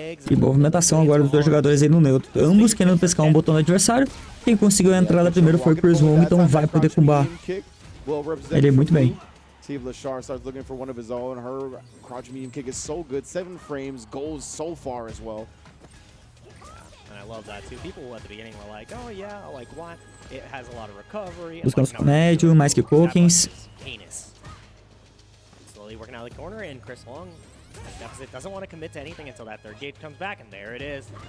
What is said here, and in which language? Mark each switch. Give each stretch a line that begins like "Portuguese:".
Portuguese: E movimentação agora dos dois jogadores aí no neutro. Ambos querendo pescar um botão do adversário. Quem conseguiu a entrada primeiro foi o Chris Wong, então vai poder combar ele muito bem.
English: See if Lashar starts looking for one of his own. Her crouch medium kick is so good. 7 frames, goes so far as well. And I love that too. People at the beginning were like, oh yeah, like what? It has a lot of recovery.
Portuguese: Buscando o médio, mais que Pokins.
English: Slowly working out of the corner, and Chris Long deficit doesn't want to commit to anything until that third gauge comes back, and there it is.